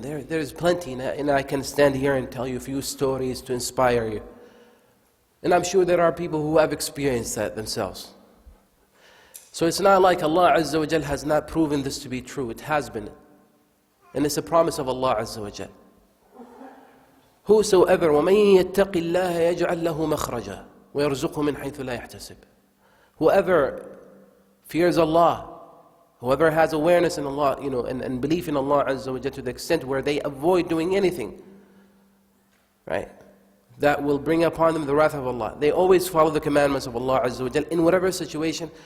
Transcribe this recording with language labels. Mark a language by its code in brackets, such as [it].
[en] There is plenty, and I can stand here and tell you a few stories to inspire you. And I'm sure there are people who have experienced that themselves. So it's not like Allah Azza wa Jal has not proven this to be true. It has been. And it's a promise of Allah Azza wa Jal. [ar] Whosoever, وَمَن يَتَّقِ اللَّهَ يَجْعَلْ لَهُ مَخْرَجًا وَيَرْزُقْهُ مِنْ حَيْثُ لَا يَحْتَسِبُ. [en] Whoever fears Allah, whoever has awareness in Allah, and belief in Allah Azza wa Jal to the extent where they avoid doing anything right? That will bring upon them the wrath of Allah. They always follow the commandments of Allah Azza wa Jal in whatever situation.